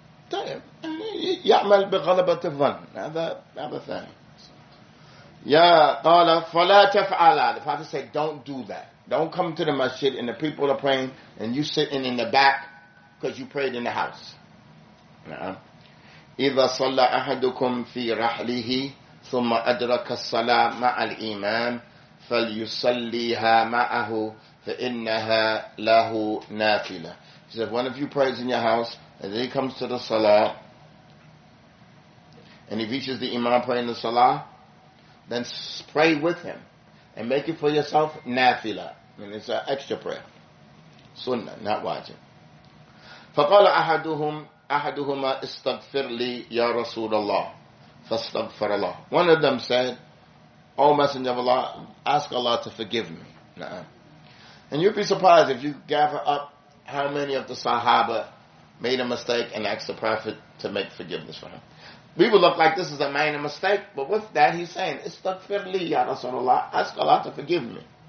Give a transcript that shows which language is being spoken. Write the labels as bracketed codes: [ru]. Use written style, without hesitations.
[ar] طيب يعمل بغلبة الظن هذا ثاني. يا قال فلا تفعل. [en] The Prophet said, don't do that. Don't come to the masjid and the people are praying and you sitting in the back because you prayed in the house. [ar] إذا صلى أحدكم في رحله ثم أدرك الصلاة مع الإمام فليصليها معه فإنها له نافلة. [en] He said, one of you prays in your house and then he comes to the salah and he reaches the imam praying the salah, then pray with him and make it for yourself nafila. I mean, it's an extra prayer. Sunnah, not wajib. [ar] فقال أحدهما استغفر لي يا رسول الله فاستغفر الله. [en] One of them said, O Messenger of Allah, ask Allah to forgive me. And you'd be surprised if you gather up how many of the Sahaba made a mistake and asked the Prophet to make forgiveness for him. We would look like this is a minor mistake, but with that he's saying, [ar] Istaghfir li ya Rasulullah, [en] ask Allah to forgive me.